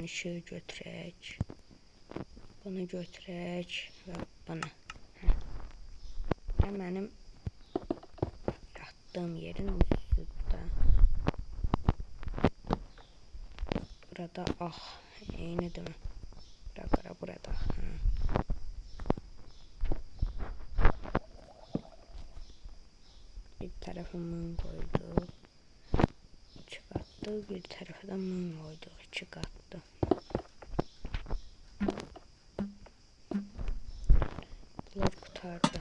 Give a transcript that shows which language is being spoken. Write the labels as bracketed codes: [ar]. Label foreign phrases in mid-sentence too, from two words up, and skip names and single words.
[az] Işığı götürək. Bunu götürək və bunu. Mənim yattığım yerin üstündə. Burada eynidir mi? [tr] Burada. Bir tarafı mum koyduk. Çıkarttık. Bir tarafı da mum koyduk. Çıkarttık. Bunlar kurtardı.